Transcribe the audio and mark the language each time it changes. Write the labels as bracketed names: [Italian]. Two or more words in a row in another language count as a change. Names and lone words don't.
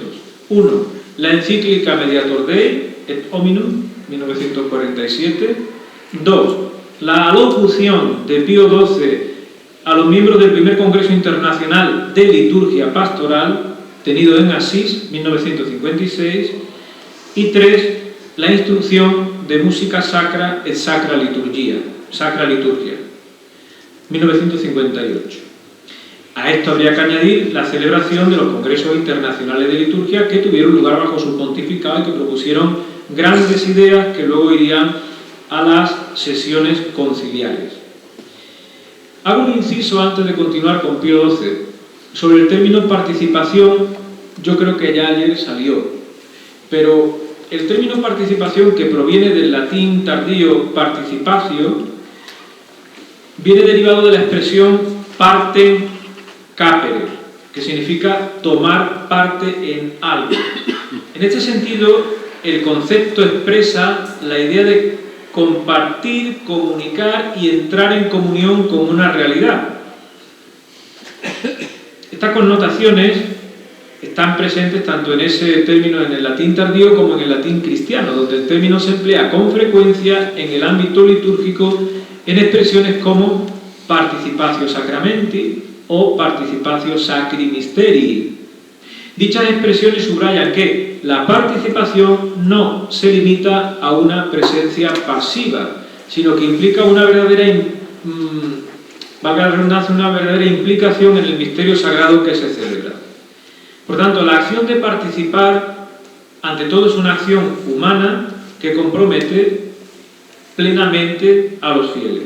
[Spanish] Uno, la encíclica Mediator Dei et Hominum, 1947. Dos, la alocución de Pío XII a los miembros del primer Congreso Internacional de Liturgia Pastoral, tenido en Asís, 1956. Y tres, la instrucción de música sacra et sacra liturgia, 1958. A esto habría que añadir la celebración de los Congresos Internacionales de Liturgia que tuvieron lugar bajo su pontificado y que propusieron grandes ideas que luego irían a las sesiones conciliares. Hago un inciso antes de continuar con Pío XII. Sobre el término participación, yo creo que ya ayer salió, pero el término participación, que proviene del latín tardío participatio, viene derivado de la expresión [Latin] partem capere, [Spanish] que significa tomar parte en algo. En este sentido, el concepto expresa la idea de compartir, comunicar y entrar en comunión con una realidad. Estas connotaciones están presentes tanto en ese término en el latín tardío como en el latín cristiano, donde el término se emplea con frecuencia en el ámbito litúrgico en expresiones como [Latin] participatio sacramenti [Spanish] o [Latin] participatio sacri mysterii. [Spanish] Dichas expresiones subrayan que la participación no se limita a una presencia pasiva, sino que implica una verdadera, valga la redundancia, una verdadera implicación en el misterio sagrado que se celebra. Por tanto, la acción de participar, ante todo, es una acción humana que compromete plenamente a los fieles.